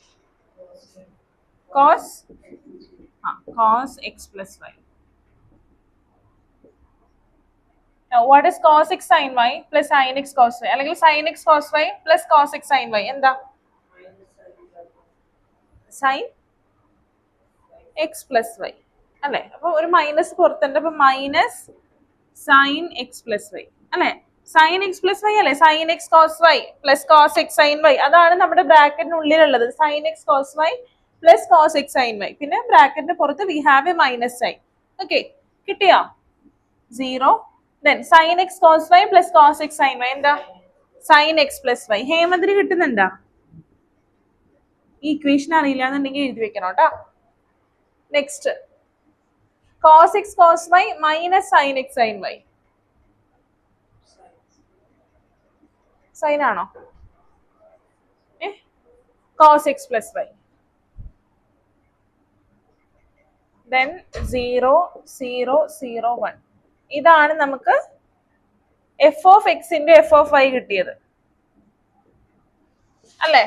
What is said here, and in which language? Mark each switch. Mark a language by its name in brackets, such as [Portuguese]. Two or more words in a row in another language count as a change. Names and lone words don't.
[English] Cos cos x plus y. what is cos x sin y പ്ലസ് sin x cos y അല്ലെങ്കിൽ sin x cos y പ്ലസ് cos x sin y എന്താ? sin x plus y അല്ലെ? [Malayalam] അപ്പൊ ഒരു [English] മൈനസ് [Malayalam] പുറത്തുണ്ട്, അപ്പൊ [English] minus sin x plus y അല്ലെ? sin x plus y അല്ലെ? sin x cos y plus cos x sin y, [Malayalam] അതാണ് നമ്മുടെ ബ്രാക്കറ്റിനുള്ളിലുള്ളത്. [English] sin x cos y plus cos x sin y, [Malayalam] പിന്നെ ബ്രാക്കറ്റിന് പുറത്ത് [English] we have a minus sin. ഓക്കെ, കിട്ടിയോ? 0 then sin x cos y plus cos x sin y എന്താ? sin x plus y. [Malayalam] ഹേമന്തിന് കിട്ടുന്നുണ്ടോ? ഈ ഇക്വേഷൻ അറിയില്ല എന്നുണ്ടെങ്കിൽ എഴുതി വെക്കണം കേട്ടോ. [English] നെക്സ്റ്റ് cos x cos y minus sin x sin y. [Malayalam] സൈൻ ആണോ? [English] cos x plus y. then 0 0 0 1. [Malayalam] ഇതാണ് നമുക്ക് [English] f of [Malayalam] എക്സിന്റെ [English] f of y [Malayalam] കിട്ടിയത് അല്ലേ?